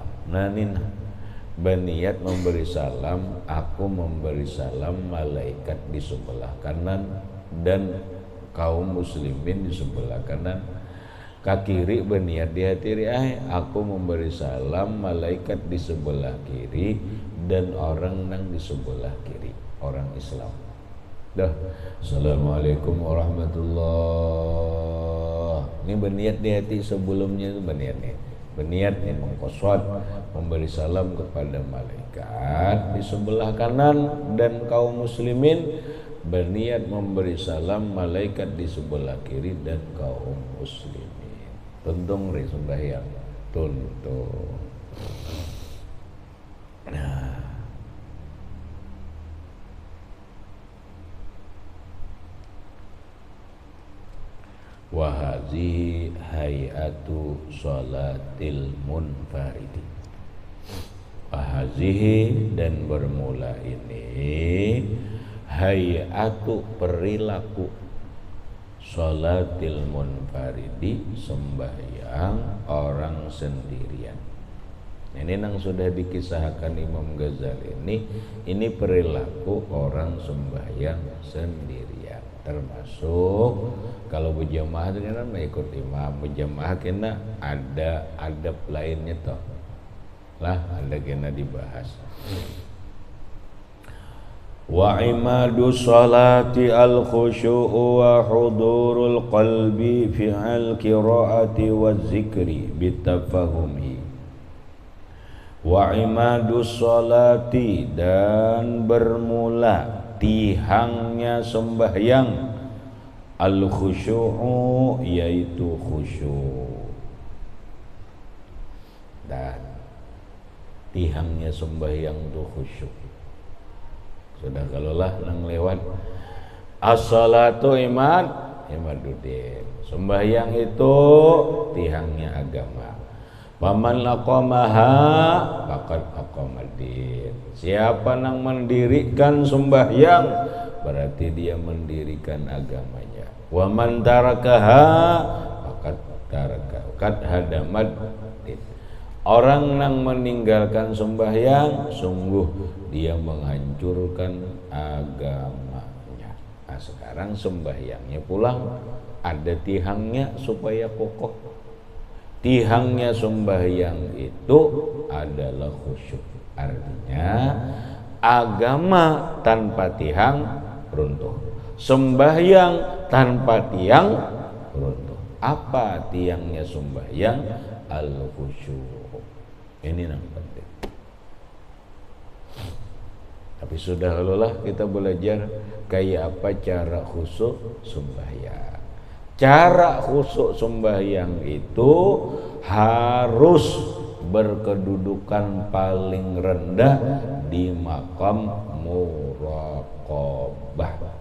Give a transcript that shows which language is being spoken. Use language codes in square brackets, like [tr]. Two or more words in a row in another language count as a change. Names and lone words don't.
[id] Nah ini berniat memberi salam, aku memberi salam malaikat di sebelah kanan dan kaum muslimin di sebelah kanan. [bjn] Kiri berniat di hati aku memberi salam malaikat di sebelah kiri dan orang nang di sebelah kiri, orang Islam. [ar] Dah, السلام عليكم ورحمة الله. [id] Ini berniat di hati, sebelumnya itu berniat nih mengqasad memberi salam kepada malaikat di sebelah kanan dan kaum muslimin, berniat memberi salam malaikat di sebelah kiri dan kaum muslimin. [bjn] Tuntung re sembahyang tuntung. [id] Nah, [ar] وهذه هيئة صلاة المنفرد. وهذه [id] dan bermula ini hayatu perilaku [ar] صلاة المنفرد [id] sembahyang orang sendirian. Ini yang sudah dikisahkan Imam Ghazali ini perilaku orang sembahyang sendirian. [bjn] Termasuk kalau berjamaah itu kan mengikut imam, berjamaah kena ada adab lainnya toh lah, ada kena dibahas. [ar] وعماد الصلاة الخشوع وحضور القلب في القراءة والذكر بالتفهم. وعماد الصلاة [id] dan bermula tihangnya sembahyang [ar] الخشوع [id] yaitu khusyuk, dan tihangnya sembahyang itu khusyuk. [bjn] Sudah kalaulah nang lewat [ar] الصلاة عماد الدين, [bjn] sembahyang itu tihangnya agama. [ar] فمن أقامها فقد أقام الدين. [id] Siapa yang mendirikan sembahyang berarti dia mendirikan agamanya. [ar] ومن تركها فقد ترك هدم. [id] Orang yang meninggalkan sembahyang sungguh dia menghancurkan agamanya. [bjn] Nah, sekarang sembahyangnya pulang ada tihangnya supaya kokoh. [id] Tihangnya sembahyang itu adalah khusyuk. Artinya agama tanpa tihang runtuh, sembahyang tanpa tiang runtuh. Apa tiangnya sembahyang? Al-khusyuk. Ini yang penting. Tapi sudah lelah kita belajar kayak apa cara khusyuk sembahyang. Cara khusyuk sembahyang itu harus berkedudukan paling rendah di makam muraqabah.